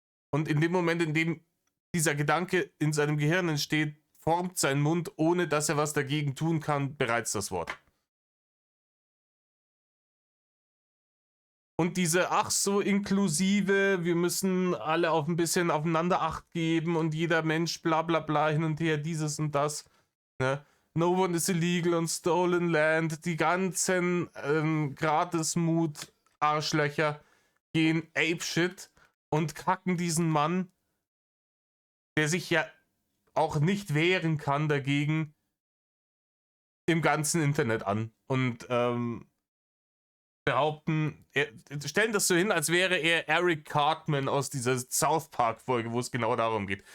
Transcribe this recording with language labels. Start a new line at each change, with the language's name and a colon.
German: Und in dem Moment, in dem dieser Gedanke in seinem Gehirn entsteht, formt sein Mund, ohne dass er was dagegen tun kann, bereits das Wort. Und diese ach so inklusive, wir müssen alle auf ein bisschen aufeinander Acht geben und jeder Mensch bla bla bla hin und her, dieses und das. Ne?
English: No one is illegal on stolen land.
German: Die ganzen Gratis-Mut-Arschlöcher gehen apeshit und kacken diesen Mann, der sich ja auch nicht wehren kann dagegen, im ganzen Internet an. Und behaupten, stellen das so hin, als wäre er Eric Cartman aus dieser South Park-Folge, wo es genau darum geht.